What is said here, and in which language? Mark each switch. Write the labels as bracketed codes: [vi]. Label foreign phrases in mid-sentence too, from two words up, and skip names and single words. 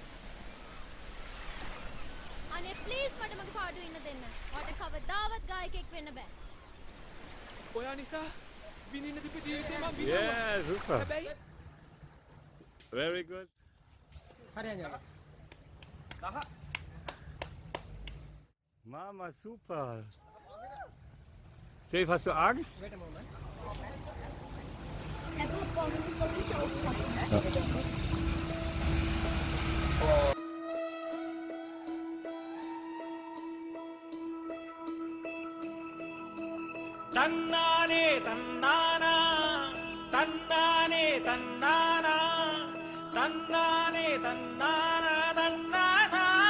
[si] Please, වෙන්න බෑ. ඔයා නිසා විඳින්න තිබ්බ ජීවිතේ මම විඳිනවා. [en] Yeah, super. [si] හැබැයි [en] Very good. Mama, super. [de] Dave, hast du Angst? [ta] தன்னானே தன்னானா தன்னானே தன்னானா தன்னானே தன்னானா தன்னானா